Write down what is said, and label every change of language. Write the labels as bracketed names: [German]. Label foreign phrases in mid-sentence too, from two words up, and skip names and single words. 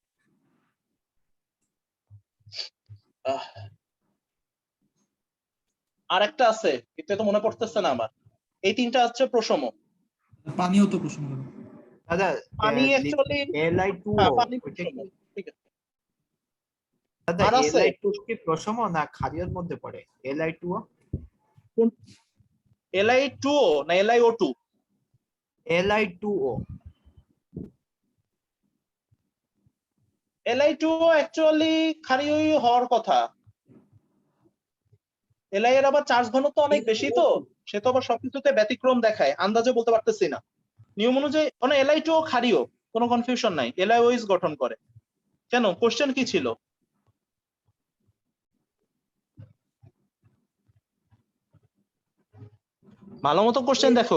[Bangla] আর একটা আছে কিন্তু এটা মনে পড়তেছে না আমার। এই 3টা হচ্ছে প্রোসম। পানিও তো প্রোসম দাদা। দাদা পানি অ্যাকচুয়ালি Li2O পানি ওইটা প্রোসম, কি ঠিক আছে। দাদা আর আছে Li2 কি প্রশম না ক্ষারীয়র মধ্যে পড়ে? Li2O Li2O না LiO2? Li2O Li2O অ্যাকচুয়ালি ক্ষারীয়ই হওয়ার কথা। Li এর আবার চার্জ ঘনত্ব অনেক বেশি, তো সে তো আবার সবকিছুতে ব্যতিক্রম দেখায়, আন্দাজে বলতে পারতেছি না। নিয়ম অনুযায়ী মানে Li2O ক্ষারীয়, কোনো কনফিউশন নাই, LiOH গঠন করে। কেন, কোশ্চেন কি ছিল? ভালো মতো কোশ্চেন দেখো।